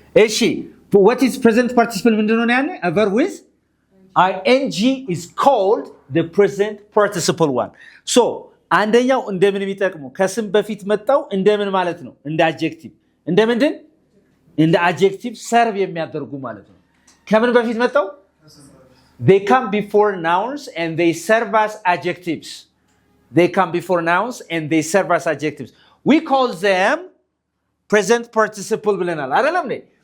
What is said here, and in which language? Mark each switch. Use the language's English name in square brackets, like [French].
[English] እሺ, what is present participle? [Amharic] ምንድነው ያለው? [English] A verb with ing is called the present participle one. [Amharic] So, አንደኛው እንደምን የሚጠቅመው ከስም በፊት መጣው እንደምን ማለት ነው? እንደ adjective. እንደምንድን? እንደ adjective serve የሚያደርጉ ማለት ነው። ከምን በፊት መጣው? [English] They come before nouns and they serve as adjectives. They come before nouns and they serve as adjectives. We call them present participle [Amharic] ብለናል አይደለም እንዴ?